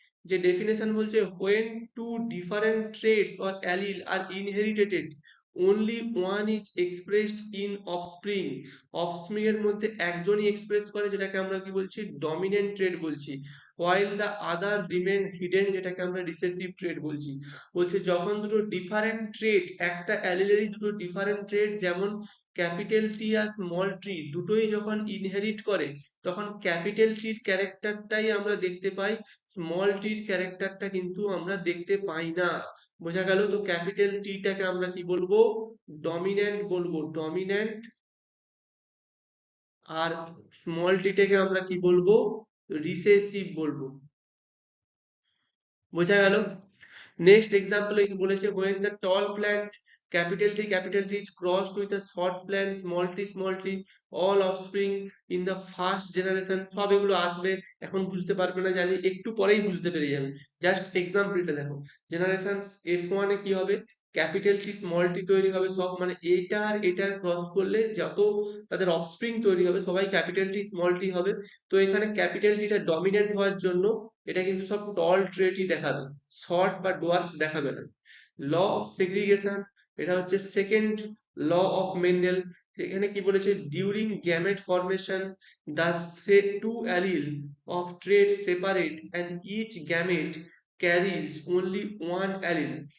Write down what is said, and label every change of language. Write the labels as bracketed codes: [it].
[bn] যে ডেফিনেশন বলছে [en] when two different traits or allele are inherited, only one is expressed in offspring. [bn] Offspring এর মধ্যে একজনই express করে, যেটাকে আমরা কি বলছি? ডমিনেন্ট ট্রেট বলছি। [en] while the other remain hidden, [bn] যেটাকে আমরা রিসেসিভ ট্রেট বলছি। বলছে যখন দুটো ডিফারেন্ট ট্রেট, একটা অ্যালিলেরই দুটো ডিফারেন্ট ট্রেট, যেমন ক্যাপিটাল টি আর স্মল টি দুটোই যখন ইনহেরিট করে, তখন ক্যাপিটাল টির ক্যারেক্টারটাই আমরা দেখতে পাই, স্মল টির ক্যারেক্টারটা কিন্তু আমরা দেখতে পাই না। বোঝা গেল? তো ক্যাপিটাল টিটাকে আমরা কি বলবো? ডমিন্যান্ট বলবো, ডমিন্যান্ট। আর স্মল টিটাকে আমরা কি বলবো? রিসেসিভ বলবো। বোঝা গেল? নেক্সট এক্সাম্পল বলেছে [en] when the tall plant capital T is crossed with a short plant small t all offspring in the first generation। [bn] সব এগুলো আসবে, এখন বুঝতে পারবে না জানি, একটু পরেই বুঝতে পেরে যাবে। জাস্ট এক্সাম্পলটা দেখো। জেনারেশন F1 এ কি হবে? ক্যাপিটাল টি স্মল টি তৈরি হবে সব, মানে এটা আর এটা ক্রস করলে যত তাদের অফস্প্রিং তৈরি হবে সবাই ক্যাপিটাল টি স্মল টি হবে। তো এখানে ক্যাপিটাল টিটা ডমিনেন্ট হওয়ার জন্য এটা কিন্তু সব টল ট্রেটই দেখাবে, শর্ট বা ডোয়ার্ফ দেখাবে না। ল অফ সেগ্রিগেশন, এটা হচ্ছে সেকেন্ড ল অফ মেন্ডেল। এখানে কি বলেছে? [en] During gamete formation the two allele of traits separate and each gamete carries only one allele।